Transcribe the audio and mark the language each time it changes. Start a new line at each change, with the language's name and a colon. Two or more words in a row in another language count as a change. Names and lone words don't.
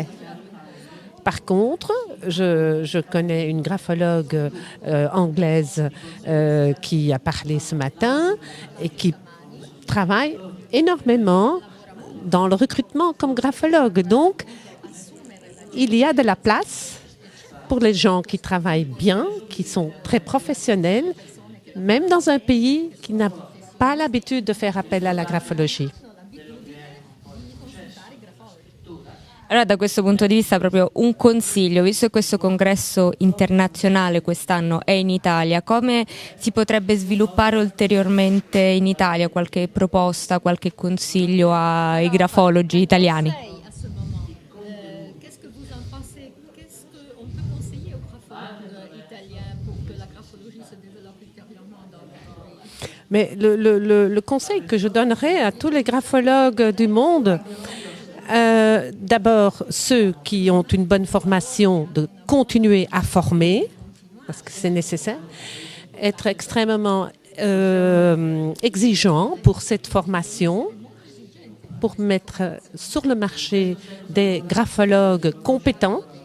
French: Par contre, je connais une graphologue anglaise qui a parlé ce matin et qui travaille énormément dans le recrutement comme graphologue. Donc, il y a de la place pour les gens qui travaillent bien, qui sont très professionnels, même dans un pays qui n'a pas l'habitude de faire appel à la graphologie.
Italian: Allora, da questo punto di vista proprio un consiglio, visto che questo congresso internazionale quest'anno è in Italia, come si potrebbe sviluppare ulteriormente in Italia? Qualche proposta, qualche consiglio ai grafologi italiani?
French: À ce moment, qu'est-ce que vous en pensez? Qu'est-ce qu'on peut conseiller aux graphologues italiens pour que la graphologie se développe ultérieurement dans le pays? Mais le conseil que je donnerais à tous les graphologues du monde, d'abord ceux qui ont une bonne formation, de continuer à former, parce que c'est nécessaire, être extrêmement exigeant pour cette formation, pour mettre sur le marché des graphologues compétents.